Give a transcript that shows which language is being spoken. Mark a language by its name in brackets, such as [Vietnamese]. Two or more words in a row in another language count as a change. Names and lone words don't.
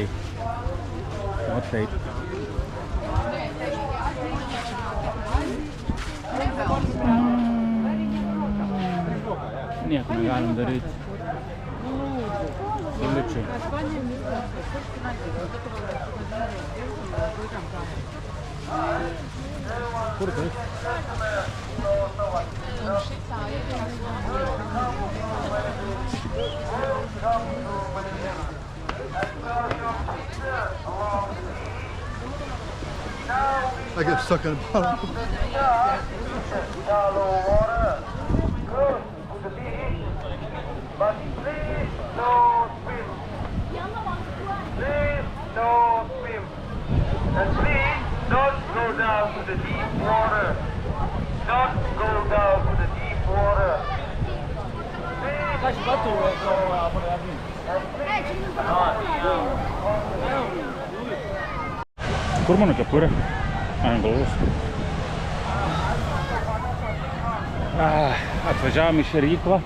[Lithuanian] O taip. Nieko negalim daryti. Absoliučiai. Kur tai? [English] I get stuck in a bottle. Shallow water, close to the beach, but please don't swim. Please don't swim. And please don't go down to the deep water. Don't go down to the deep water. [Lithuanian] Kur mano kepurė? Ant galvos. Atvažiavom į šėryklą.